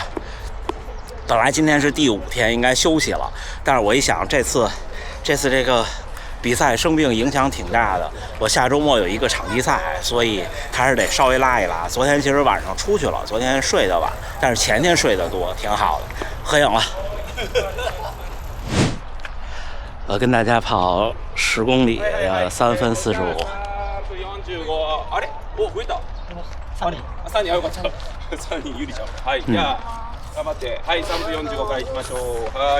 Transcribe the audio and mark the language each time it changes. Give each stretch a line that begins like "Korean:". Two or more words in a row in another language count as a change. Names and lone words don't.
Chinese: 本来今天是第5天，应该休息了，但是我一想这次这个比赛生病影响挺大的，我下周末有一个场地赛，所以还是得稍微拉一拉。昨天其实晚上出去了，昨天睡得晚，但是前天睡得多，挺好的。合影了。我跟大家跑10公里，3 分45。
Japanese: お、増えた。3人、よかった。3人有利ちゃう。はい、じゃあ頑張って、はい、3分45からいきましょう。はい。